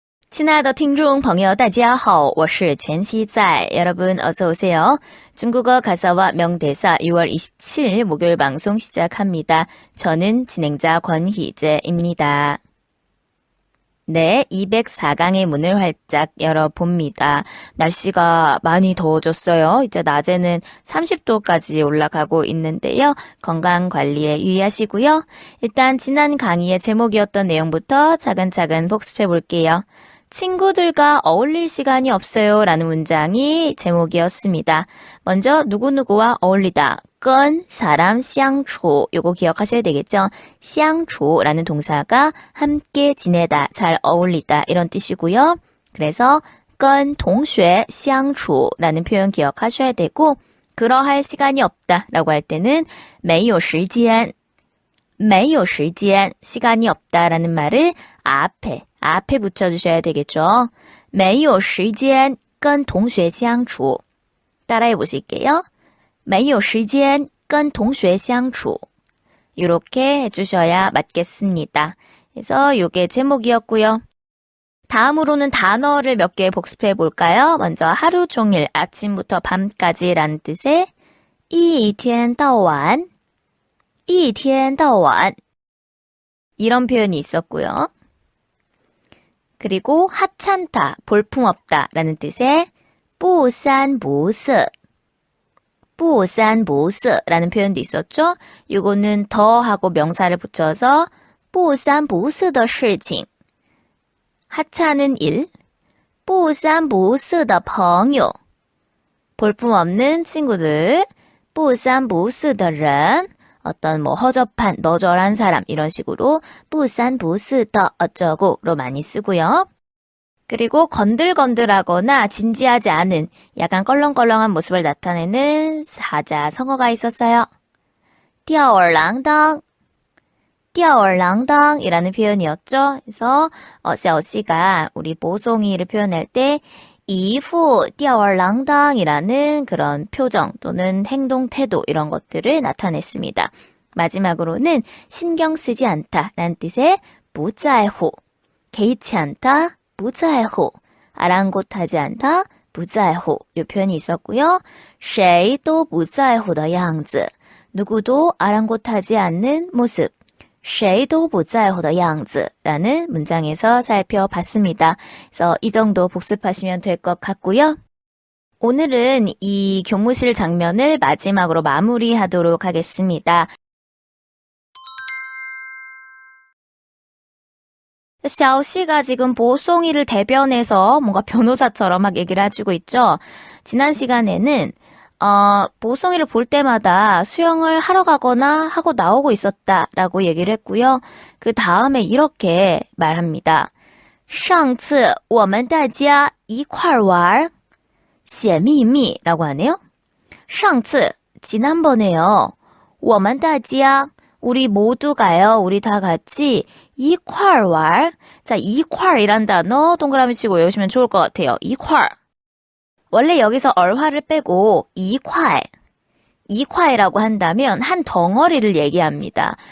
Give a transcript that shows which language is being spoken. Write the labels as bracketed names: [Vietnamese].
[Chinese] 亲爱的听众朋友大家好我是全熙在 [Korean] 여러분 어서 오세요. 중국어 가사와 명대사 6월 27일 목요일 방송 시작합니다. 저는 진행자 권희재입니다. 네, 204강의 문을 활짝 열어봅니다. 날씨가 많이 더워졌어요. 이제 낮에는 30도까지 올라가고 있는데요. 건강관리에 유의하시고요. 일단 지난 강의의 제목이었던 내용부터 차근차근 복습해 볼게요. 친구들과 어울릴 시간이 없어요 라는 문장이 제목이었습니다. 먼저 누구누구와 어울리다. 跟 사람 相处 요거 기억하셔야 되겠죠? 相处 라는 동사가 함께 지내다, 잘 어울리다 이런 뜻이고요. 그래서 [Chinese] 跟同学相处 [Korean] 라는 표현 기억하셔야 되고 그러할 시간이 없다 라고 할 때는 [Chinese] 没有时间没有时间 [Korean] 시간이 없다 라는 말을 앞에 붙여주셔야 되겠죠. [Chinese] 没有时间跟同学相处 [Korean] 따라해 보실게요. [Chinese] 没有时间跟同学相处 [Korean] 이렇게 해주셔야 맞겠습니다. 그래서 요게 제목이었고요. 다음으로는 단어를 몇 개 복습해 볼까요? 먼저 하루 종일 아침부터 밤까지 라는 뜻의 [Chinese] 一天到晚一天到晚 [Korean] 이런 표현이 있었고요. 그리고 하찮다, 볼품없다 라는 뜻의 [Chinese] 不三不四不三不四 [Korean] 라는 표현도 있었죠. 이거는 더 하고 명사를 붙여서 [Chinese] 不三不四的事情 [Korean] 하찮은 일 [Chinese] 不三不四的朋友 [Korean] 볼품없는 친구들 [Chinese] 不三不四的人 [Korean] 어떤 뭐 허접한, 너절한 사람 이런 식으로 不三不四的 어쩌고로 많이 쓰고요. 그리고 건들건들하거나 진지하지 않은 약간 껄렁껄렁한 모습을 나타내는 사자성어가 있었어요. [Chinese] 吊儿郎当吊儿郎当 [Korean] 이라는 표현이었죠. 그래서 샤오씨가 우리 보송이를 표현할 때 [Chinese] 一副吊儿郎当 [Korean] 이라는 그런 표정 또는 행동, 태도 이런 것들을 나타냈습니다. 마지막으로는 신경 쓰지 않다 라는 뜻의 不在乎 개의치 않다, 不在乎 아랑곳하지 않다, 不在乎 이 표현이 있었고요. [Chinese] 谁都不在乎的样子 [Korean] 누구도 아랑곳하지 않는 모습 [Chinese] 谁都不在乎的样子 라는 문장에서 살펴봤습니다. [Korean] 그래서 이 정도 복습하시면 될 것 같고요. 오늘은 이 교무실 장면을 마지막으로 마무리하도록 하겠습니다. 샤오씨가 지금 보송이를 대변해서 뭔가 변호사처럼 막 얘기를 해주고 있죠. 지난 시간에는 보송이를 볼 때마다 수영을 하러 가거나 하고 나오고 있었다라고 얘기를 했고요. 그 다음에 이렇게 말합니다. [Chinese] 上次我们大家一块玩写秘密 [Korean] 라고 하네요. 上次 지난번에요. [Chinese] 我们大家 [Korean] 우리 모두가요. 우리 다 같이 [Chinese] 一块玩 [Korean] 자, 一块이란 단어 동그라미 치고 외우시면 좋을 것 같아요. 一块 원래 여기서 얼화를 빼고 2块, 2块라고 한다면 한 덩어리를 얘기합니다.